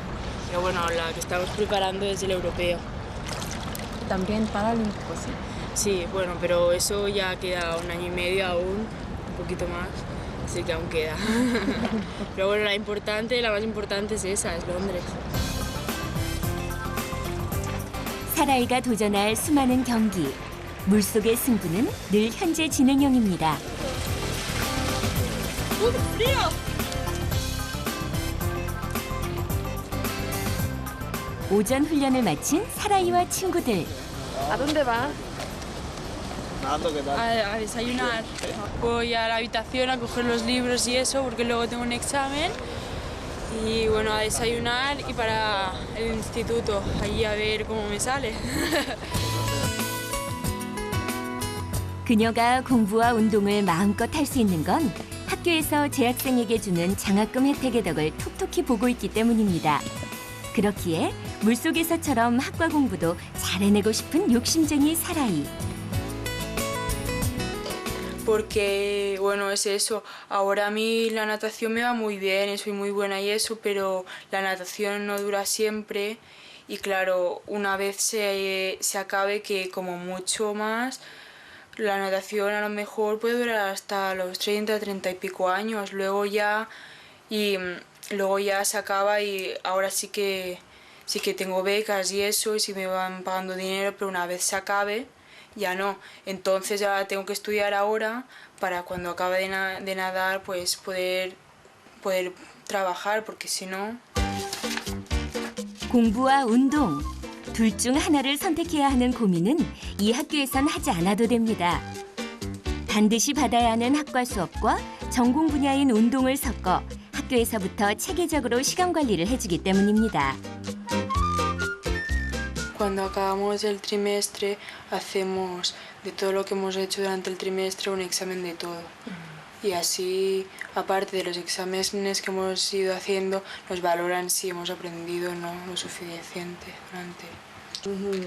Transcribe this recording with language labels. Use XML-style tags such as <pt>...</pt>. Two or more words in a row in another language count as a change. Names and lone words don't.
<es>Pero bueno, la que estamos preparando es el europeo. También paralímpico, sí. Sí, bueno, pero eso ya queda un año y medio aún, un poquito más, así que aún queda. Pero bueno, la más importante es esa, es Londres.</es> <ko>사라이가 도전할 수많은 경기. 물속의 승부는 늘 현재 진행형입니다. 오전 훈련을 마친 사라이와 친구들.</ko> <es>¿A dónde va? A desayunar. Voy a la habitación a coger los libros y eso, porque luego tengo un examen. Y bueno, a desayunar y para el instituto, allí a ver cómo me sale.</es> <ko>그녀가 공부와 운동을 마음껏 할 수 있는 건 학교에서 재학생에게 주는 장학금 혜택의 덕을 톡톡히 보고 있기 때문입니다. 그렇기에 물속에서처럼 학과 공부도 잘해내고 싶은 욕심쟁이 사라이.</ko> <es>Porque, bueno, es eso. Ahora a mí la natación me va muy bien, soy muy buena y eso, pero la natación no dura siempre. Y claro, una vez se acabe, que como mucho más, la natación a lo mejor puede durar hasta los 30, 30 y pico años. Luego ya se acaba y ahora sí que tengo becas y eso, y sí me van pagando dinero, pero una vez se acabe, ya no. Entonces ya tengo que estudiar ahora para cuando acabe de nadar pues poder trabajar, porque si no...</es> <ko>공부와 운동, 둘 중 하나를 선택해야 하는 고민은 이 학교에선 하지 않아도 됩니다. 반드시 받아야 하는 학과 수업과 전공 분야인 운동을 섞어 학교에서부터 체계적으로 시간 관리를 해주기 때문입니다.</ko> <es>Cuando acabamos el trimestre hacemos de todo lo que hemos hecho durante el trimestre un examen de todo. Y así, aparte de los exámenes que hemos ido haciendo, nos valoran si hemos aprendido o no lo suficiente durante.</es>